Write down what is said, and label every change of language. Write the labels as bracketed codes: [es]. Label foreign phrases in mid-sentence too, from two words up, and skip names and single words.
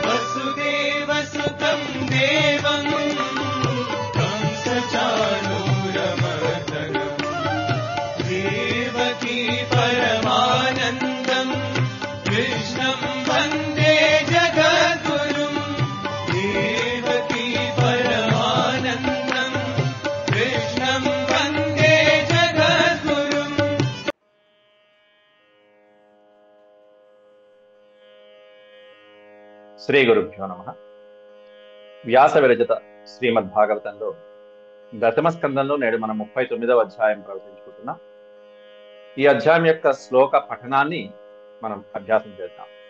[sa] वसुदेवसुतं देवं कंसचाणूरमर्दनं देवकी परमानन्दं कृष्णं वन्दे जगद्गुरुं देवकी परमानन्दं कृष्णं वन्दे जगद्गुरुम्। శ్రీ గురుభ్యో నమః. [te] వ్యాస విరచిత శ్రీమద్భాగవతంలో దశమ స్కందంలో నేడు మనం 39వ అధ్యాయం ప్రవచించుకుంటున్నాం. ఈ అధ్యాయం యొక్క శ్లోక పఠనాన్ని మనం అభ్యాసం చేద్దాం.